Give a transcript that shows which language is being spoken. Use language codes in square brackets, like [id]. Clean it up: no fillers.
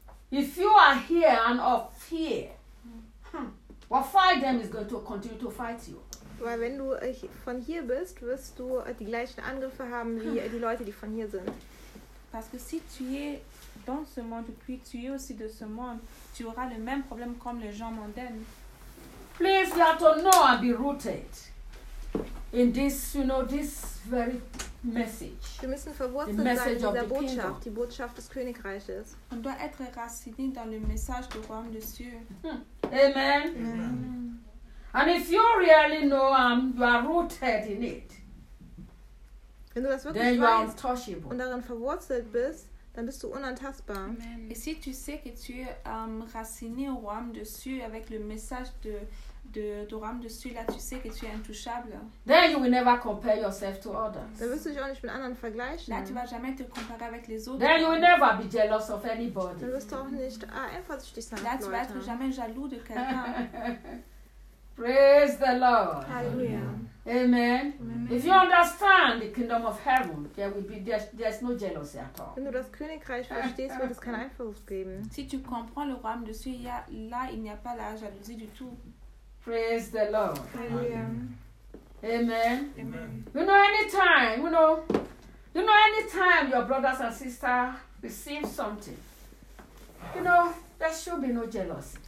[en] If you are here and of fear, what fight them is going to continue to fight you. [de] Weil wenn du von hier bist, wirst du die gleichen Angriffe haben wie die Leute, die von hier sind. [fr] Parce que si tu es dans ce monde, puis tu es aussi de ce monde, tu auras le même problème comme les gens mondains. [en] Please, you have to know and be rooted in this, you know, this very message. [de] Wir müssen verwurzelt sein in dieser Botschaft, die Botschaft des Königreiches. [fr] On doit être raciné dans le message du Royaume des Cieux. [en] Amen. Amen. And if you really know, you are rooted in it. [de] Wenn du das wirklich [en] then [de] weißt und darin verwurzelt bist, Dann bist du unantastbar. [fr] Amen. Et si tu sais que tu es enraciné au royaume de Dieu avec le message de royaume de Dieu, là tu sais que tu es intouchable. [en] Then you will never compare yourself to others. [de] Dann wirst du dich auch nicht mit anderen vergleichen. [fr] Là tu vas jamais te comparer avec les autres. [en] Then you will never be jealous of anybody. [de] Dann wirst du auch nicht eifersüchtig sein. [fr] Là tu vas être jamais jaloux de quelqu'un. [en] Praise the Lord. Hallelujah. Amen. Amen. If you understand the kingdom of heaven, there will be there's no jealousy at all. [de] Wenn du das Königreich verstehst, wird es keinen Einfluss geben. [fr] Si tu comprends le royaume de Dieu, là il n'y a pas la jalousie du tout. [en] Praise the Lord. Hallelujah. Amen. Amen. You know, anytime, you know, anytime your brothers and sisters receive something, you know, there should be no jealousy.